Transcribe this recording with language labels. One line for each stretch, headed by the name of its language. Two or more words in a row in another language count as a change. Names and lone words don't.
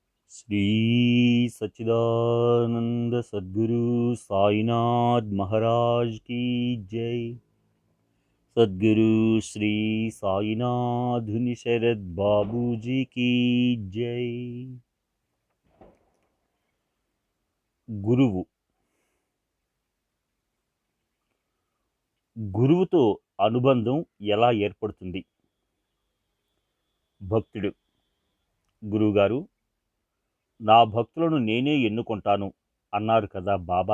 Hindi: श्री सच्चिदानंद सद्गुरु साईनाथ महाराज की जय। सद्गुरु श्री साईनाथ शरद बाबू जी की जय।
Telugu: గురువు గురువుతో అనుబంధం ఎలా ఏర్పడుతుంది? భక్తుడు: గురువుగారు, నా భక్తులను నేనే ఎన్నుకుంటాను అన్నారు కదా బాబా.